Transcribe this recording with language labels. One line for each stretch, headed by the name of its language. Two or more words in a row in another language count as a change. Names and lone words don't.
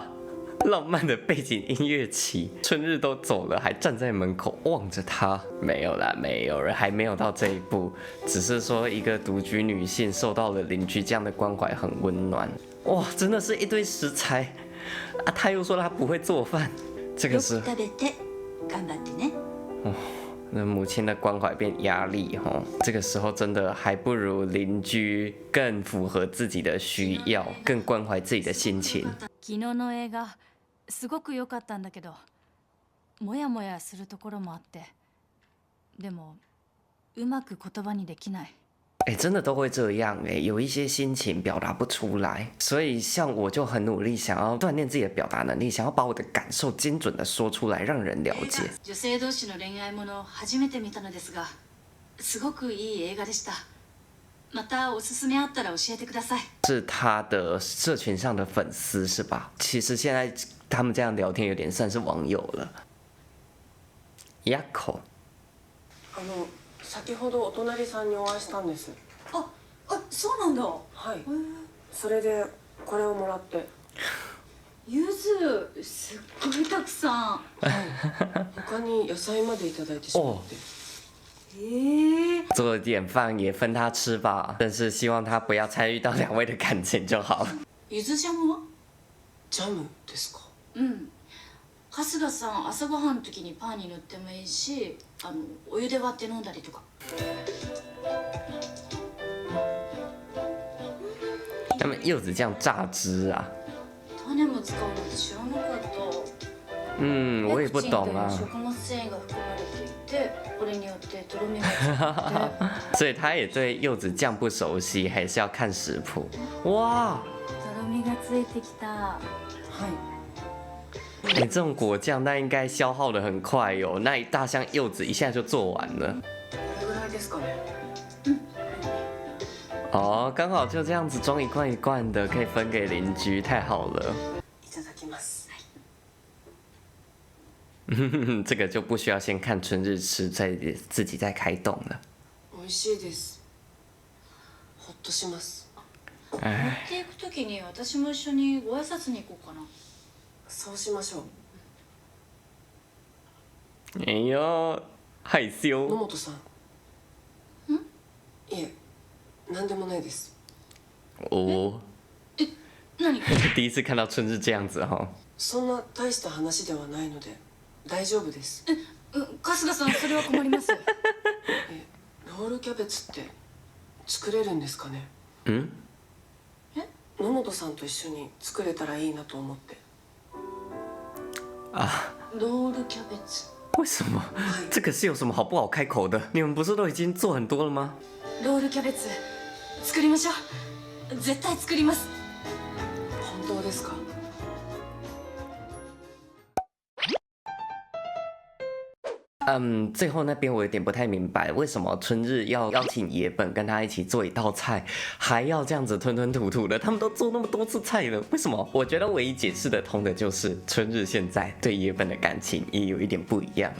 Chinese: 浪漫的背景音乐起，春日都走了，还站在门口望着他。没有啦，没有人，还没有到这一步。只是说一个独居女性受到了邻居这样的关怀，很温暖。哇，真的是一堆食材啊！他又说他不会做饭，这个是。
Japanese: よく食べて頑張ってね。
Chinese: 那母亲的关怀变压力哈，这个时候真的还不如邻居更符合自己的需要，更关怀自己的心情。
Japanese: 昨日の映画すごく良かったんだけど、もやもやするところもあって、でもうまく言葉にできない。
Chinese: 哎，真的都会这样哎，有一些心情表达不出来，所以像我就很努力想要锻炼自己的表达能力，想要把我的感受精准的说出来，让人了解。
Japanese: 女性同士の恋愛ものを初めて見たのですが、すごくいい映画でした。またおすすめあったら教えてください。
Chinese: 是他的社群上的粉丝是吧？其实现在他们这样聊天有点算是网友了。
Japanese: ヤコ。先ほどお隣さんにお会いしたんです。あ、そうなんだ。はい。それでこれをもらって。柚子すっごいたくさん。はい。他に野菜までいただいてしまって。
Chinese: 做点饭也分他吃吧，但是希望他不要参与到两位的感情就好了。
Japanese: 柚子ジャムは？ジャムですか？うん。春日さん朝ごはんの時にパンに塗ってもいいし、お湯で割って飲んだりとか。
Chinese: 他们柚子酱榨汁啊？
Japanese: 種も使うなんて知らなかった。
Chinese: 我也不懂啊。
Japanese: 食物繊維が含まれていて、これによってとろみがついて。
Chinese: 所以他也对柚子酱不熟悉，还是要看食谱。哇！
Japanese: とろみがついてきた。はい。
Chinese: 你这种果酱那应该消耗的很快哟，那一大箱柚子一下就做完了。
Japanese: これぐらいですかね。
Chinese: 哦，刚好就这样子装一罐一罐的，可以分给邻居，太好了。
Japanese: いただきます。
Chinese: 这个就不需要先看春日吃，自己再开动了。
Japanese: 美味しいです。ほっとします。持っていく時に私も一緒にご挨拶に行こうかな。そうしましょう。
Chinese: 哎呦，害
Japanese: 野
Chinese: 羞。
Japanese: 本さん。いえ、なんでもないです。
Chinese: 哦，
Japanese: 何？
Chinese: 第一次看到春日这样子哈。
Japanese: そんな大した話ではないので大丈夫です。春日さん、それは困ります。ロールキャベツって作れるんですかね？野本さんと一緒に作れたらいいなと思って。
Chinese: 啊，
Japanese: ロールキャベツ。
Chinese: 为什么？这个是有什么好不好开口的？你们不是都已经做很多了吗？
Japanese: ロールキャベツ作りましょう。絶対作ります。本当ですか？
Chinese: 最后那边我有点不太明白，为什么春日要邀请野本跟他一起做一道菜，还要这样子吞吞吐吐的？他们都做那么多次菜了，为什么？我觉得唯一解释得通的就是春日现在对野本的感情也有一点不一样。